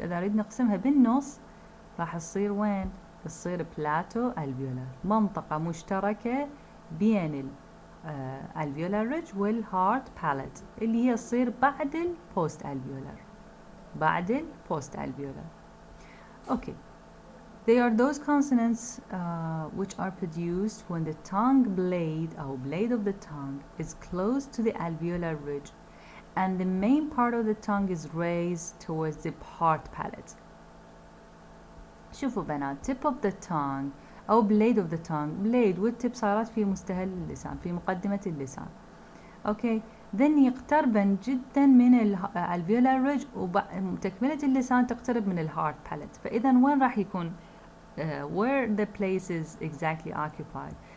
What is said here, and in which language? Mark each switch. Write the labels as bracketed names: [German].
[Arabic] إذا نريد نقسمها بالنص راح تصير وين؟ تصير بلاتو الفيولار، منطقة مشتركة بين الفيولار ريدج والهارت بالات اللي هي تصير بعد البوست الفيولار. بعد البوست الفيولار. Okay. [English] They are those consonants which are produced when the tongue blade or blade of the tongue is close to the alveolar ridge and the main part of the tongue is raised towards the heart palate. [Arabic] شوفوا بنات [English] tip of the tongue أو blade of the tongue. [Arabic] blade والtip صارت في مستهل اللسان، في مقدمة اللسان. [English] Okay. [Arabic] then يقتربن جدا من alveolar ridge وتكملة اللسان تقترب من الهارت palate. فإذا وين راح يكون [English] where the place is exactly occupied?